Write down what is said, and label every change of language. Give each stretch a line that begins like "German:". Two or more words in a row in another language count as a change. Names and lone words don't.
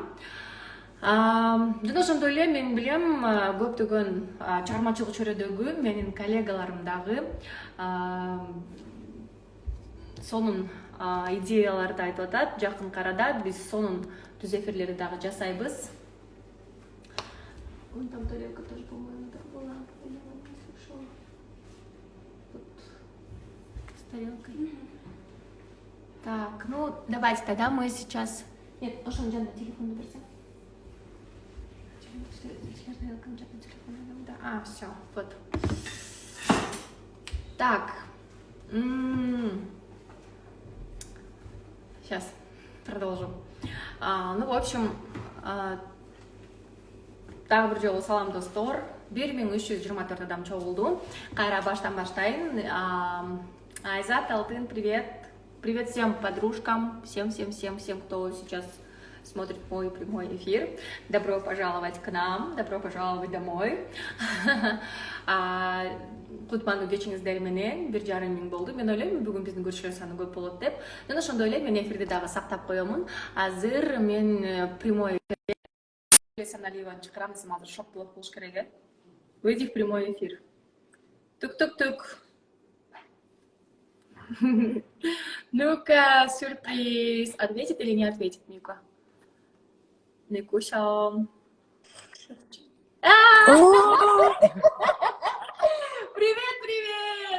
Kyrgyz: Жана ошондой эле мен билем көптөгөн чыгармачылык чөйрөдөгү менин коллегаларым дагы сонун идеяларды айтып атат. Жакын арада биз сонун түз эфирлерди дагы жасайбыз.
Russian: Вон там тарелка тоже, по-моему, да, была. Или он не слышал. Тут с тарелкой. Так, ну давайте тогда мы сейчас... Нет, Ошон Джан, телефон наберите. Да, все, вот. Так. Сейчас продолжим. Ну, в общем,
Kyrgyz: дагы бир жолу салам достор. 1324 адам чогулду. Кайра баштан баштайын. Айзат, Алтын,
Russian: привет. Привет всем подружкам, всем, кто сейчас смотрит мой прямой эфир. Добро пожаловать к нам, добро пожаловать домой.
Kyrgyz: Кутмандуу кечиңиздер менен 1,5 миң болду. Мен ойлойм, бүгүн биздин көрүүчүлөр саны көп болот деп. Жана ошондой эле мен эфирди дагы сактап коемун. Азыр мен
Russian: прямой эфир
Kyrgyz: Саналиеваны чакырам, десем азыр шок болот болуш керек.
Russian: Выйди в прямой эфир. Тук-тук-тук. Ну-ка, сюрприз. Ответит или не ответит Мика? Никуся. Привет!